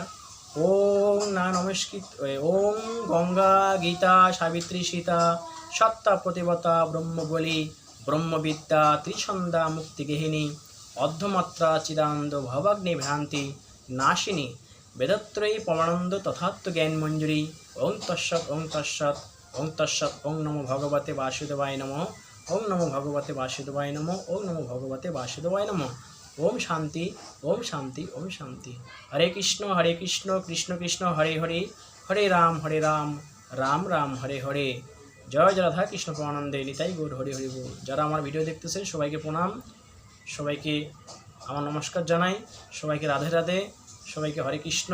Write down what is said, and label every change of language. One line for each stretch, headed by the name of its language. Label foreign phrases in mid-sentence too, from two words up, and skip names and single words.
Sanskrit: ওম না নমস্কৃত ওম গঙ্গা গীতা সাবিত্রী সীতা সত্তা প্রতিবতা ব্রহ্মবলী ব্রহ্মবিদ্যা ত্রিছন্দা মুক্তিগেহিনী অর্ধমাত্রা চিদানন্দ ভবাগ্নি ভ্রান্তি নাশিনী বেদত্রয়ী পরমানন্দ তথাত্ম জ্ঞান মঞ্জুরি। ওং তৎসৎ ওং তৎসৎ ওং তৎসৎ। ওং নমো ভগবতে বাসুদেবায় নমঃ। ওং নমো ভগবতে বাসুদেবায় নমঃ। ওং নমো ভগবতে বাসুদেবায় নমঃ। ওম শান্তি, ওম শান্তি, ওম শান্তি। হরে কৃষ্ণ কৃষ্ণ কৃষ্ণ হরে হরে, হরে রাম রাম রাম হরে হরে।
Bangla: জয় জয় রাধা কৃষ্ণ প্রেমানন্দে নিতাই গৌর হরি হরি বল। যারা আমার ভিডিও দেখতেছেন সবাইকে প্রণাম, সবাইকে আমার নমস্কার জানাই, সবাইকে রাধে রাধে, সবাইকে হরে কৃষ্ণ।